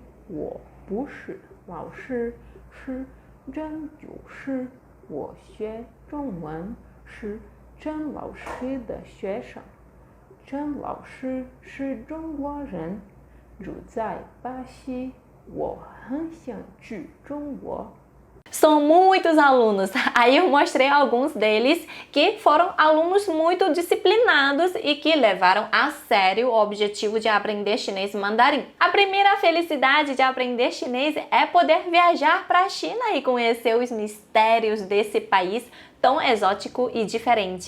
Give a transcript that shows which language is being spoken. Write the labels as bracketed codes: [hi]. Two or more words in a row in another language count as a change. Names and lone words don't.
[zh] 我不是老师，是真教师。我学中文，是郑老师的学生。郑老师是中国人，住在巴西。我很想去中国。 [pt] São muitos alunos. Aí eu mostrei alguns deles que foram alunos muito disciplinados e que levaram a sério o objetivo de aprender chinês e mandarim. A primeira felicidade de aprender chinês é poder viajar para a China e conhecer os mistérios desse país tão exótico e diferente.